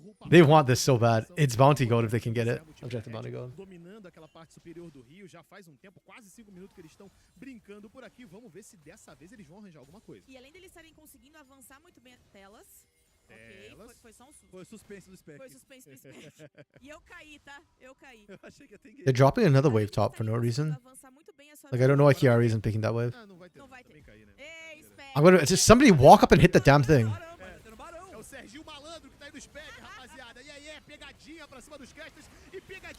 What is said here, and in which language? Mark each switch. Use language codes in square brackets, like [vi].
[en] They want this so bad. It's bounty gold if they can get it. Objective bounty gold. [pt] Dominando aquela parte superior do Rio, já faz um tempo, quase 5 minutos que eles estão brincando por aqui. Vamos ver se dessa vez eles vão arranjar alguma coisa. E além deles estarem conseguindo avançar muito bem telas. Ok, foi só um susto. Foi suspense do Spec. Foi suspense do Spec. E eu caí, tá? Eu caí. Eu achei que ia ter que... [en] They're dropping another wave top for no reason. Like, I don't know why Kiari isn't picking that wave. [pt] Ah, não vai ter. Não vai ter. Também cair, né? Ei, Spec. [en] I'm gonna just somebody walk up and hit the damn thing. [pt] É o Serginho Malandro que tá aí do Spec, rapaziada. E aí, pegadinha pra cima dos casters e pegadinha.